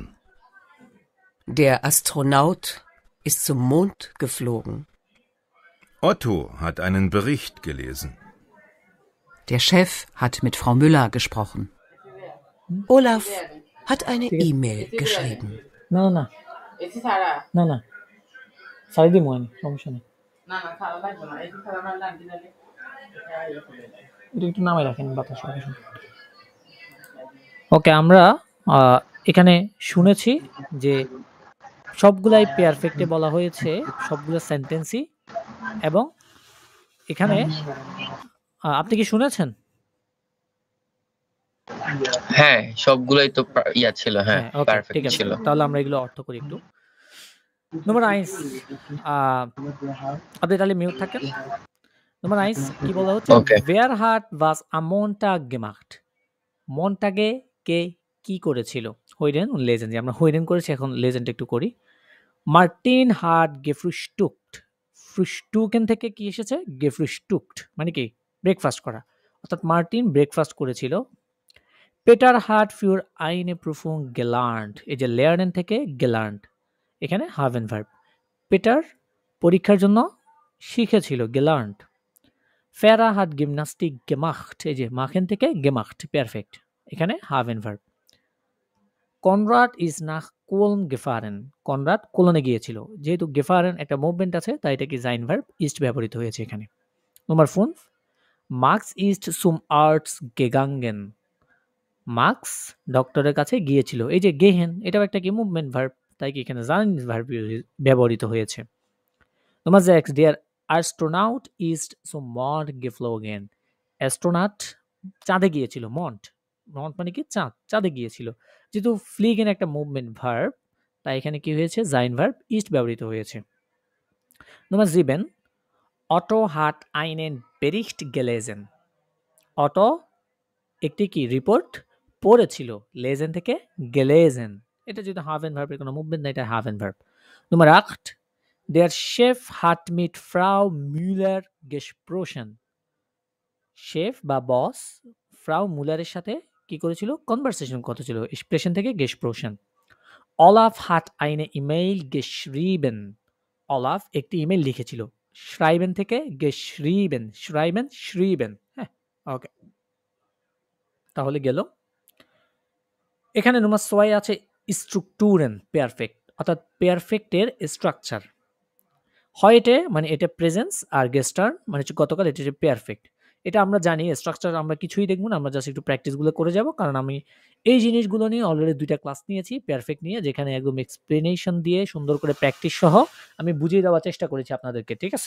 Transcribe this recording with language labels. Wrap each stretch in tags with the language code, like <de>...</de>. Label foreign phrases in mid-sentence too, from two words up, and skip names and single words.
<de>Der Astronaut ist zum Mond geflogen. Otto hat einen Bericht gelesen. Der Chef hat mit Frau Müller gesprochen. Olaf hat eine E-Mail geschrieben.</de> <bn>না না না না সারি দিই মনে সমস্যা নেই, এটা একটু নামাই রাখেন বাতাস। ওকে, আমরা এখানে শুনেছি যে সবগুলাই পারফেক্টে বলা হয়েছে, সবগুলো সেন্টেন্সই, এবং এখানে আপনি কি শুনেছেন? হ্যাঁ, সবগুলাই তো ইয়া ছিল। হ্যাঁ, ওকে, ঠিক পারফেক্ট আছে, ছিল। তাহলে আমরা এগুলো অর্থ করি একটু। নম্বর 1, আপনি তাহলে মিউট থাকেন। নম্বর 1 কি বলা হচ্ছে? Okay.</bn> <de>Wer hat was am Montag gemacht?</de> <bn>মন্টাগে কে কি করেছিল?</bn> <de>hören und lesen,</de> <bn>যে আমরা হইরেন করেছি, এখন লেজেন্ড একটু করি।</bn> <de>মার্টিন hat gefrühstückt.</de> <bn>ফ্রুস্টুকেন থেকে কি এসেছে? gefrühstückt মানে কি ব্রেকফাস্ট করা, অর্থাৎ মার্টিন ব্রেকফাস্ট করেছিল।</bn> <de>পেটার hat für eine Prüfung gelernt,</de> <bn>এই যে lernen থেকে gelernt, এখানে haben verb। পেটার পরীক্ষার জন্য শিখেছিল gelernt।</bn> <de>ফেরা hat Gymnastik gemacht,</de> <bn>এই যে machen থেকে gemacht, পারফেক্ট, এখানে haben verb।</bn> <de>কনরাড ইজ nach Köln gefahren,</de> <bn>কনরাড কোলনে গিয়েছিল, যেহেতু gefahren একটা মুভমেন্ট আছে তাই এটা কি sein verb ist ব্যবহৃত হয়েছে এখানে। নম্বর 5,</bn> <de>Max ist zum Arzt gegangen,</de> <bn>মার্কস ডক্টরের কাছে গিয়েছিল। এই যে গেহেন এটাও একটা কি মুভমেন্ট ভার্ব, তাই কি এখানে sein ভার্ব ব্যবহৃত হয়েছে।</bn> <de>Nummer 6, der Astronaut ist zum Mond geflogen.</de> <bn>অ্যাস্ট্রোনট চাঁদে গিয়েছিল। মন্ট মানে কি চাঁদ, চাঁদে গিয়েছিল। যেহেতু ফ্লিগেন একটা মুভমেন্ট ভার্ব, তাই এখানে কি হয়েছে sein ভার্ব ist ব্যবহৃত হয়েছে।</bn> <de>Nummer 7, Otto hat einen Bericht gelesen.</de> <bn>অটো একটি কি রিপোর্ট পড়েছিল। লেজেন থেকে গেলেজেন, এটা যদি হাভেন ভার্বের কোনো মুভমেন্ট না, এটা হাভেন ভার্ব।</bn> <de>Nummer 8, der Chef hat mit Frau Müller gesprochen.</de> <bn>শেফ বা বস ফ্রাউ মুলারের সাথে কি করেছিল? কনভারসেশন করেছিল। স্প্রেশন থেকে gesprochen.</bn> <de>Olaf hat eine E-Mail geschrieben.</de> <bn>অলাফ একটি ইমেল লিখেছিল। schreiben থেকে geschrieben, schreiben. হ্যাঁ, ওকে, তাহলে গেল। এখানে নম্বর 6 আছে</bn> <de>Strukturen Perfekt,</de> <bn>অর্থাৎ পারফেক্টের স্ট্রাকচার। হয়টে মানে এটা প্রেজেন্স, আর গেস্টার্ন মানে হচ্ছে গতকাল, এটা হচ্ছে পারফেক্ট। এটা আমরা জানি, স্ট্রাকচার আমরা কিছুই দেখব না, আমরা জাস্ট একটু প্র্যাকটিসগুলো করে যাব, কারণ আমি এই জিনিসগুলো নিয়ে অলরেডি 2টা ক্লাস নিয়েছি পারফেক্ট নিয়ে, যেখানে একদম এক্সপ্লেনেশন দিয়ে সুন্দর করে প্র্যাকটিস সহ আমি বুঝিয়ে দেওয়ার চেষ্টা করেছি আপনাদেরকে, ঠিক আছে?</bn>